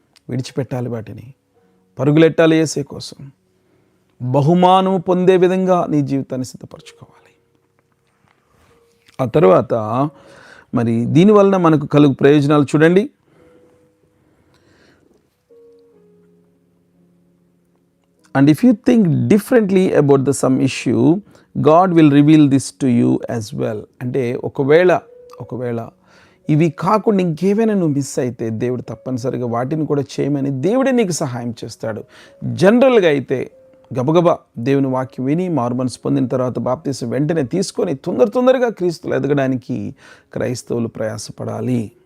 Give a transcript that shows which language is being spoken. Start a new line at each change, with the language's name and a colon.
Telugu: విడిచిపెట్టాలి వాటిని, పరుగులెట్టాలి యేసయ్య కోసం, బహుమానం పొందే విధంగా నీ జీవితాన్ని సిద్ధపరచుకోవాలి. ఆ తర్వాత మరి దీనివలన మనకు కలుగు ప్రయోజనాలు చూడండి.
English: And if you think differently about the some issue, God will reveal this to you as well.
Telugu: అంటే ఒకవేళ ఇవి కాకుండా ఇంకేమైనా నువ్వు మిస్ అయితే దేవుడు తప్పనిసరిగా వాటిని కూడా చేయమని దేవుడే నీకు సహాయం చేస్తాడు. జనరల్గా అయితే గబగబా దేవుని వాక్యం విని మారుమనసు పొందిన తర్వాత బాప్తీసం వెంటనే తీసుకొని తొందరగా క్రీస్తులు ఎదగడానికి క్రైస్తవులు ప్రయాసపడాలి.